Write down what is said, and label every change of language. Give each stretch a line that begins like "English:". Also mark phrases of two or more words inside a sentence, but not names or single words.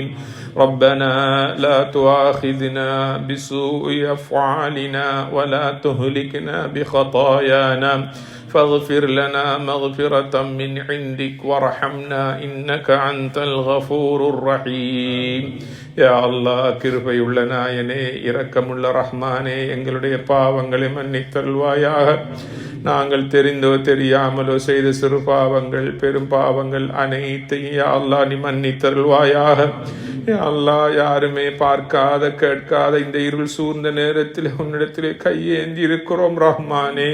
Arabic: ربنا لا تؤاخذنا بسوء أفعالنا ولا تهلكنا بخطايانا فاغفر لنا مغفرة من عندك وارحمنا إنك أنت الغفور الرحيم. يا الله,
Tamil: கிருபையுள்ள நாயனே, இரக்கமுள்ள ரஹ்மானே, எங்களுடைய பாவங்களை மன்னித்தருள்வாயாக. நாங்கள் தெரிந்தோ தெரியாமலோ செய்த சிறு பாவங்கள் பெரும் பாவங்கள் அனைத்தையும்
Arabic: يا الله
Tamil: நீ மன்னித்தருள்வாயாக.
Arabic: يا الله,
Tamil: யாருமே பார்க்காத கேட்காத இந்த இருள் சூழ்ந்த நேரத்தில் உன்னிடத்திலே கையேந்தி இருக்கிறோம் ரஹ்மானே.